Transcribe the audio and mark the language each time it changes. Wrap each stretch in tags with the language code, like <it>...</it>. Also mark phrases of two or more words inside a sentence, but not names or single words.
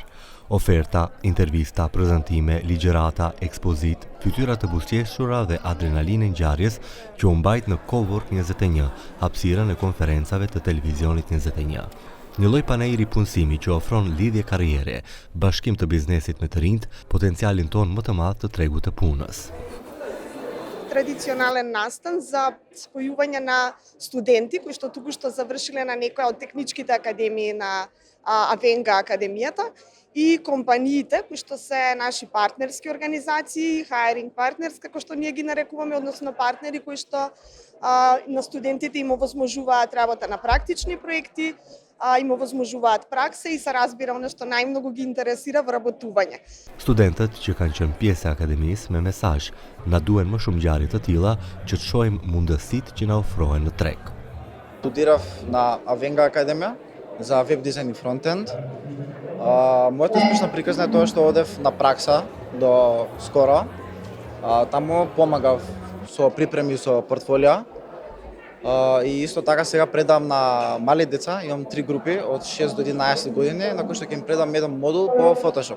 <sq>Oferta, intervista, prezantime, ligjërata, ekspozit, fytyra të buzëqeshura dhe adrenalinë e ngjarjes që u mbajt në Cowork 21, hapësirën e konferencave të televizionit 21. Një lloj panajri punësimi që ofron lidhje karriere, bashkim të biznesit me të rinjt, potencialin ton më të madh të tregut të punës.</sq> <mk>Традиционален настан за спојување на студенти кои што туку што завршиле на некоја од техничките академии на Авенга академијата и компаниите кои што се наши партнерски организации,</mk> <en>hiring partners</en> <mk>како што ние ги нарекуваме, односно партнери кои што на студентите им овозможуваат работа на практични проекти, им овозможуваат пракса и се разбира оно што најмногу ги интересира вработување.</mk> <sq>Studentët që kanë qenë pjesë e akademisë me mesazh, na duhen më shumë ngjarje të tilla që të shohim mundësitë që na ofrohen në treg.</sq> <mk>Студирав на Авенга академија за веб дизајн и фронтенд. Мојата успешна приказна е тоа што одев на пракса до скоро. Таму помагав со припреми со портфолио. И исто така сега предам на мали деца, имам 3 групи од 6 до 11 години, на кои што ќе им предам еден модул по Photoshop.</mk>